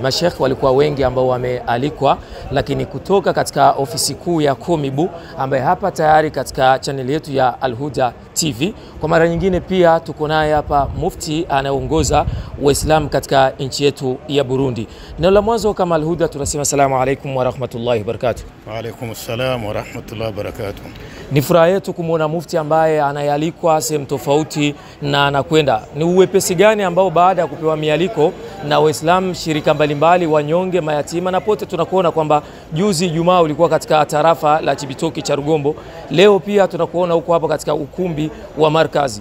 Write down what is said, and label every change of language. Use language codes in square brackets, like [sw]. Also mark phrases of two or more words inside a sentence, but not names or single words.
[sw] Mashekhi walikuwa wengi ambao wamealikwa, lakini kutoka katika ofisi kuu ya Komibu, ambaye hapa tayari katika channel yetu ya Al-Huda TV. Kwa mara nyingine pia tuko naye hapa mufti anayeongoza Waislamu katika nchi yetu ya Burundi. Neno la mwanzo kama Al-Huda tunasema [ar] السلام عليكم ورحمة الله وبركاته. وعليكم السلام ورحمة الله وبركاته. [sw] Ni furaha yetu kumuona mufti ambaye anayalikwa sehemu tofauti na anakwenda. Ni uwepesi gani ambao baada ya kupewa mialiko na Waislamu, shirika mbalimbali, wanyonge, mayatima, na pote tunakuona kwamba juzi Ijumaa ulikuwa katika tarafa la Chibitoki cha Rugombo, leo pia tunakuona huko hapa katika ukumbi wa markazi.